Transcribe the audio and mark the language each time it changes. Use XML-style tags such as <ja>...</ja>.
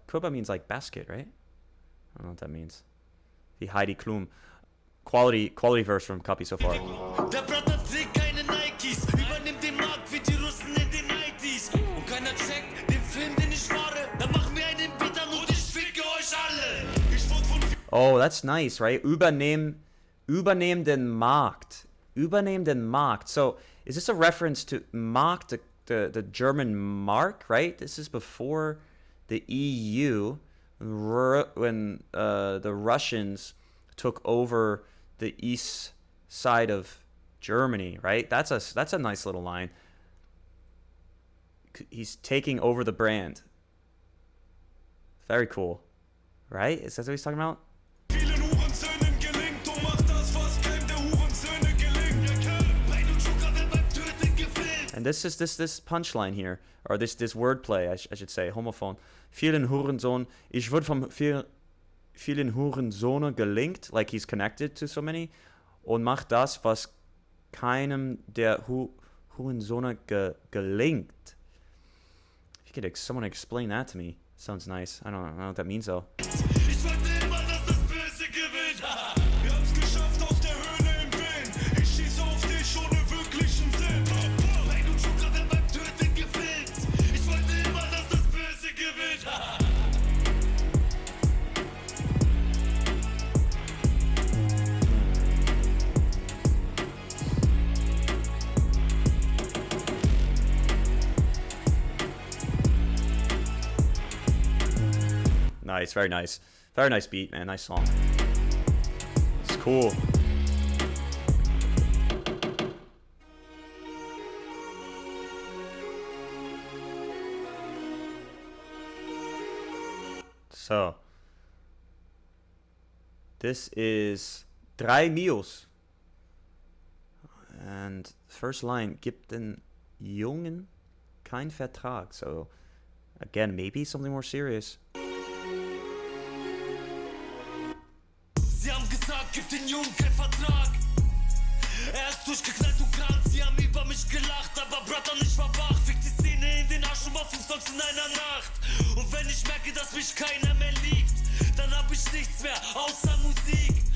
<en>Körper means like basket, right? I don't know what that means. The Heidi Klum. Quality verse from Copy so far.</en> <de>Der Brother trägt keine Nikes, übernimmt den Markt wie die Russen in den 90s. Und keiner checkt den Film, den ich fahre. Dann machen wir einen Beat an und ich ficke euch alle. Ich wurde von</de> <en>Oh, that's nice, right?</en> <de>Übernehmen den Markt. Übernehmen den Markt.</de> <en>So, is this a reference to Mark, the German mark, right? This is before the EU, when the Russians took over the east side of Germany, right? That's a nice little line. He's taking over the brand. Very cool, right? Is that what he's talking about?</en> <de>Vielen Hurensöhnen gelingt, du machst das, was keinem der Hurensöhne gelingt. Bane und Joker werden beim Töten gefilmt.</de> <en>And this punchline here, or this wordplay, I should say, homophone.</en> <de>Vielen Hurensohn, ich wurde vom vielen Hurensöhne gelingt,</de> <en>like he's connected to so many,</en> <de>und macht das, was keinem der Hurensöhne gelingt.</de> <en>If you could someone explain that to me, sounds nice. I don't know what that means though.</en> <de>Ich wollte immer, dass das Böse gewinnt. Wir haben's geschafft aus der Höhle im Wind. Ich schieße auf dich ohne wirklichen Sinn. Bane und Joker werden beim Töten gefilmt. Ich wollte immer, dass das Böse gewinnt.</de> <en>Nice, very nice. Very nice beat, man. Nice song. It's cool. So. This is 3 Mios. And first line,</en> <de>gibt den Jungen kein Vertrag.</de> <en>So, again, maybe something more serious.</en> <de>Sie haben gesagt, gib den Jungen keinen Vertrag. Er ist durchgeknallt, du krank. Sie haben über mich gelacht, aber Brother, ich war wach. Fick die Szene in den Arsch und mach 5 Songs in einer Nacht. Und wenn ich merke, dass mich keiner mehr liegt, dann hab ich nichts mehr, außer Musik.</de>